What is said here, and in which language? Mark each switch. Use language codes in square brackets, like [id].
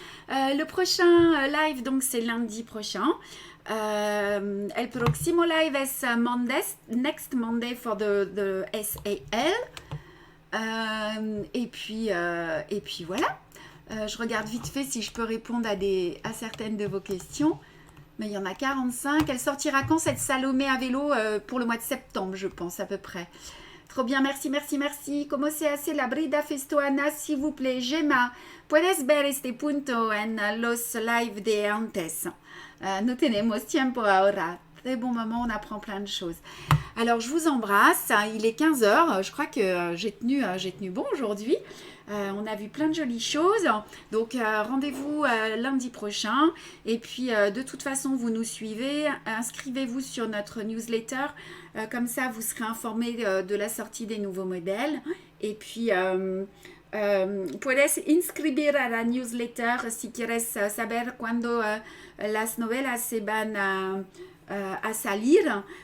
[fr] Le prochain live, donc c'est lundi prochain. [es] El próximo live es [en] next Monday for the SAL. [fr] Et puis voilà, je regarde vite fait si je peux répondre à certaines de vos questions. Mais il y en a 45. Elle sortira quand cette Salomé à vélo pour le mois de septembre, je pense à peu près. Trop bien, merci. [es] Como se hace la brida festoana, [fr] s'il vous plaît? [es] Gemma, puedes ver este punto en los live de antes. No tenemos tiempo ahora. [fr] Des bons moments, on apprend plein de choses. Alors, je vous embrasse. Il est 15 heures. Je crois que j'ai tenu bon aujourd'hui. On a vu plein de jolies choses. Donc, rendez-vous lundi prochain. Et puis, de toute façon, vous nous suivez. Inscrivez-vous sur notre newsletter. Comme ça, vous serez informés de la sortie des nouveaux modèles. Et puis, [es] puedes inscribir a la newsletter si quieres saber cuando las novelas se van a salir.